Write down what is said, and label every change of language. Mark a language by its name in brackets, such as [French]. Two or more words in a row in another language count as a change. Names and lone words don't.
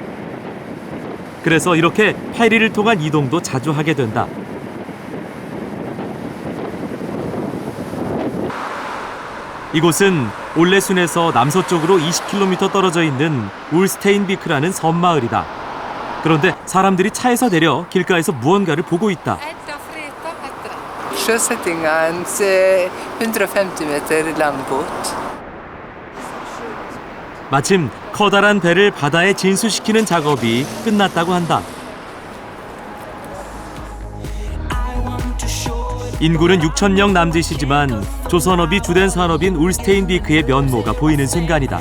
[Korean] 그래서 이렇게 페리를 통한 이동도 자주 하게 된다. 이곳은 올레순에서 남서쪽으로 20km 떨어져 있는 울스테인비크라는 섬마을이다. 그런데 사람들이 차에서 내려 길가에서 무언가를 보고 있다. [Swedish] Sjösättning är en 150 meter landbåt. [Korean] 마침 커다란 배를 바다에 진수시키는 작업이 끝났다고 한다. 인구는 6,000명 남짓이지만 조선업이 주된 산업인 울스테인비크의 면모가 보이는 순간이다.